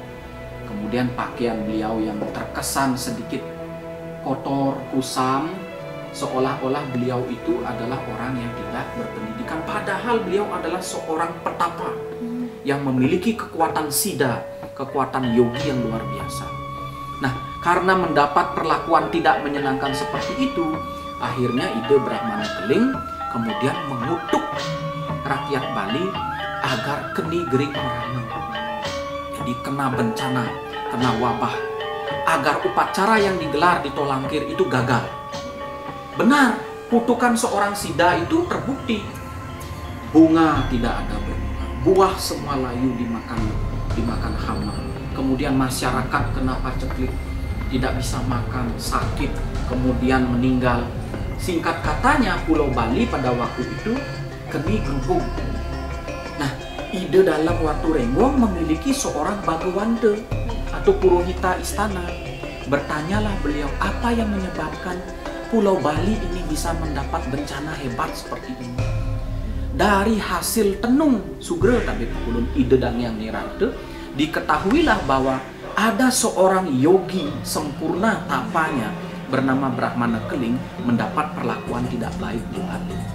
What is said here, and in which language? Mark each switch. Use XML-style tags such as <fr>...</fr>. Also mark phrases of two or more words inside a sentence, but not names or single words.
<id>Kemudian pakaian beliau yang terkesan sedikit kotor, kusam, seolah-olah beliau itu adalah orang yang tidak berpendidikan, padahal beliau adalah seorang petapa yang memiliki kekuatan siddha, kekuatan yogi yang luar biasa. Nah, karena mendapat perlakuan tidak menyenangkan seperti itu, akhirnya ide Brahmana Keling kemudian mengutuk rakyat Bali agar</id> <ban>keni gering merana.</ban> <id>Jadi kena bencana, kena wabah, agar upacara yang digelar di Toh Langkir itu gagal. Benar, kutukan seorang siddha itu terbukti. Bunga tidak ada berbunga, buah semua layu dimakan hama. Kemudian masyarakat kena paceklik, tidak bisa makan, sakit, kemudian meninggal. Singkat katanya, Pulau Bali pada waktu itu</id> <ban>keni gerubung.</ban> <id>Nah, ide dalam Watu Renggong memiliki seorang Bagawanta atau Purohita istana. Bertanyalah beliau, apa yang menyebabkan Pulau Bali ini bisa mendapat bencana hebat seperti ini? Dari hasil tenung Sugro tapi kulun ide dan yang nirante, diketahuilah bahwa ada seorang yogi sempurna tapanya bernama Brahmana Keling mendapat perlakuan tidak baik di Bali.</id>